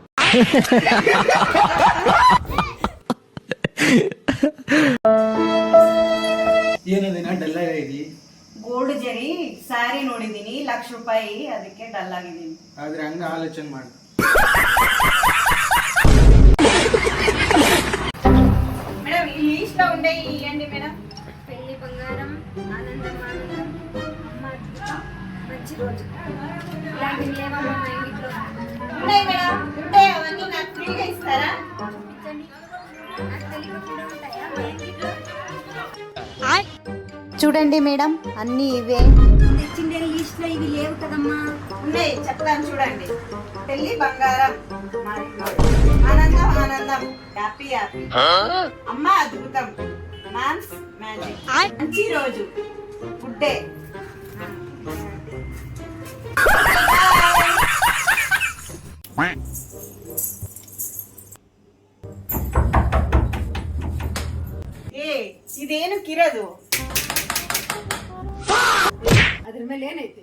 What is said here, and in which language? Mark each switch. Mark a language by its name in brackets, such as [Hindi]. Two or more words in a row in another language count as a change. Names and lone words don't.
[Kannada] ಏನದಿನ ಡಲ್ ಆಗಿ? ಗೋಲ್ಡ್ ಜರಿ ಸ್ಯಾರಿ ನೋಡಿದೀನಿ, ₹1,00,000, ಅದಕ್ಕೆ ಡಲ್ ಆಗಿದ್ದೀನಿ. ಆದ್ರೆ ಹಂಗ ಆಲೋಚನೆ ಮಾಡಿ. ಮೇಡಮ್, ಇಲ್ಲಿ ಇಷ್ಟ ಉಂಡೆ ಇಯ್యండి ಮೇಡಮ್. [Telugu] పెళ్లి బంగారం, ఆనందం ఆనందం, అమ్మ అద్భుత, మంచి రోజు. ఇలాంటివి లేవమ్మా మా ఇంట్లో. ఉన్నాయి మేడం, ఉంటే అవన్నీ నాకు ఫ్రీగా ఇస్తారా? నాకు తెలియకుండా ఉంటాయా మా ఇంట్లో? చూడండి మేడం, అన్నీ ఇవే. తెచ్చిండే లిస్ట్ లో ఇవి లేవు కదమ్మా. ఉన్నాయి, చెప్తాను చూడండి. పెళ్లి బంగారం, ఆనందం ఆనందం, హ్యాపీ హ్యాపీ, అమ్మ అద్భుతం, మ్యామ్స్ మ్యాజిక్, మంచి రోజు, గుడ్ డే. [Kannada] ಏ, ಇದೇನು ಕಿರದು? ಅದ್ರ ಮೇಲೆ ಏನೈತಿ?